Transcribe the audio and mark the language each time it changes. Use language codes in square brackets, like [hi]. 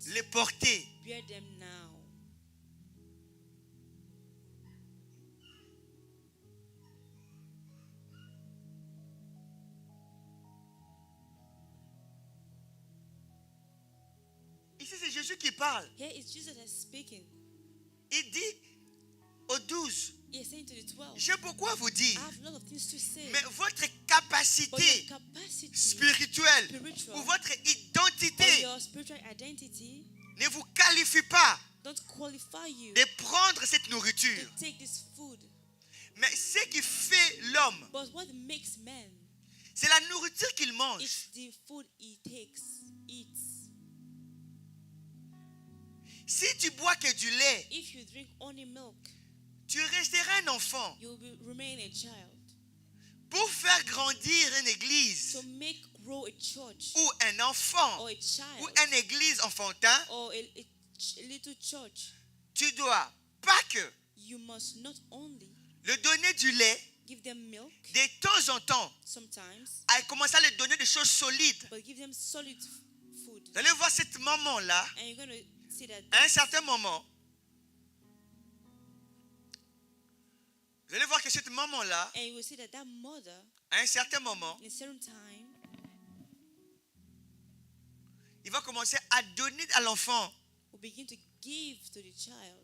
[fr] les porter. [en] bear them now. [fr] Ici, c'est Jésus qui parle. [en] Here is Jesus that's speaking. [fr] Il dit aux 12, [en] He is saying to the 12, [fr] j'ai beaucoup à vous [en] I [fr] dire, [en] have a lot of things to say, [fr] mais votre [en] but [fr] capacité [en] your capacity [fr] spirituelle [en] spiritual [fr] ou votre [en] or [fr] identité [en] your spiritual identity [fr] ne vous qualifie pas [en] don't qualify you [fr] de prendre cette nourriture. [en] to take this food. [fr] Mais ce qui fait l'homme, [en] But what makes man [fr] c'est la nourriture qu'il mange. [en] is the food he eats. [fr] Si tu bois que du lait, [en] If you drink only milk, [fr] tu resteras un enfant. [en] you will remain a child. [fr] Pour faire grandir une église [en] To make grow a church [fr] ou un enfant [en] or a [fr] ou [en] child [fr] une église enfantin, [en] or a little church, [fr] tu dois pas que [en] you must not only [fr] le donner du lait, [en] give them milk [fr] de temps en temps, [en] sometimes, [fr] à commencer à leur donner des choses solides. [en] but give them solid food. [fr] Vous allez voir cette maman-là, [en] And you're going to see that [fr] à un certain moment, vous allez voir que cette maman-là, [en] and you will see that that mother, [fr] à un certain moment, [en] in a certain time, [fr] il va commencer à donner à l'enfant [en] will begin to give to the child